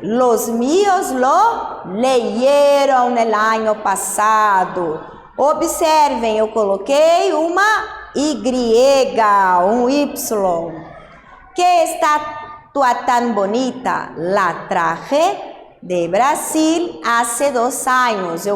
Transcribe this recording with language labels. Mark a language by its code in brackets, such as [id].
[es] Los míos lo leyeron el año pasado. [pt] Observem, eu coloquei uma Y, um Y. [es] Que estatua tan bonita? La traje de Brasil hace 2 años.